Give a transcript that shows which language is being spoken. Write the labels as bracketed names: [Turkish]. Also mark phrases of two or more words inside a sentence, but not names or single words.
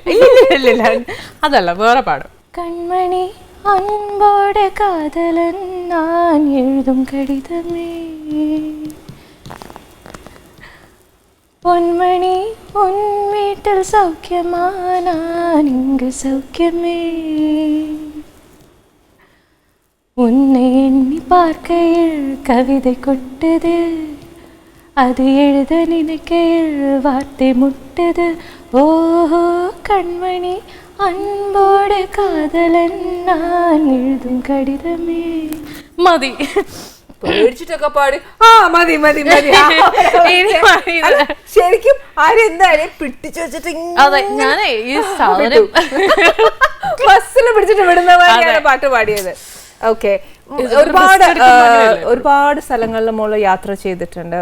[Malayalam] ഇല്ല, അതല്ല, വേറെ പാടും. [Tamil] கண்மணி அன்போடு காதலன் நான் எழுதும் கடிதமே, பொன்மணி உன் வீட்டில் சௌக்கியமா நான் இங்கு சௌக்கியமே, உன்னை எண்ணி பார்க்கையில் கவிதை கொட்டது, அது எழுத நினைக்கையில் வார்த்தை முட்டது, ஓஹோ கண்மணி அன்போடு காதலன் நான் எழுதும் கடிதமே. [Malayalam] മതി പേടിച്ചിട്ടൊക്കെ പാടി. മതി മതി മതി. ശരിക്കും ആരെന്തായാലും പിടിച്ചു വെച്ചിട്ട് ഞാനേ ഈ സാധനം ബസ്സിൽ പിടിച്ചിട്ട് വിടുന്ന പോലെയാണ് പാട്ട് പാടിയത്. ഓക്കെ, ഒരുപാട് സ്ഥലങ്ങളിൽ മോള് യാത്ര ചെയ്തിട്ടുണ്ട്.